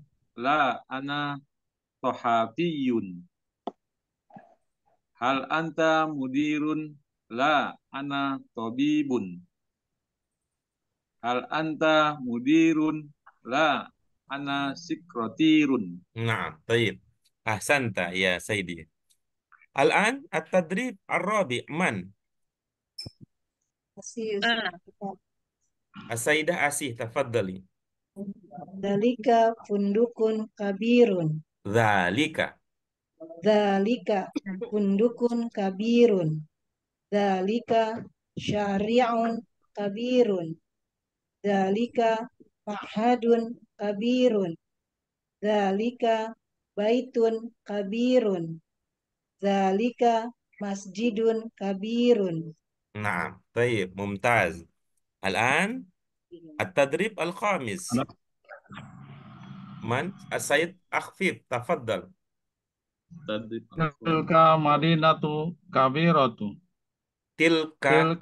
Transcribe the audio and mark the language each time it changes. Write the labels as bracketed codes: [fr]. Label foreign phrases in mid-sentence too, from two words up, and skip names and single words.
[ar] لا، أنا صحفي. هل أنت مدير? لا، أنا طبيب. هل أنت مدير? لا، أنا سكرتير. Nah, taib. أحسنت يا سيدي. الآن التدريب الرابع من? السيدة Asih، تفضلي. ذلك فندق كبير. Dzalika. ذلك فندق كبير. ذلك شارع كبير. ذلك معهد كبير. ذلك بيت كبير. ذلك مسجد كبير. Naam. طيب، ممتاز. الآن التدريب الخامس. Man? السيد Akhfif، تفضل. تلك مدينة كبيرة. Tilka